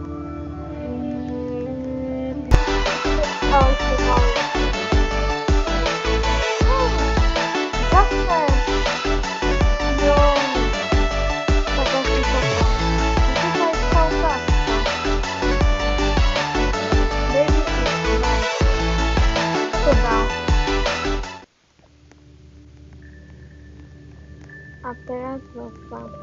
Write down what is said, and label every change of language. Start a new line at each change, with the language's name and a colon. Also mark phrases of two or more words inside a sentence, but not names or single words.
Slovak: Ale ešte malý. Zase. Tak asi toto. Toto je stále takto.
English: Baby is nice.
Slovak: To dal. A teraz zasa.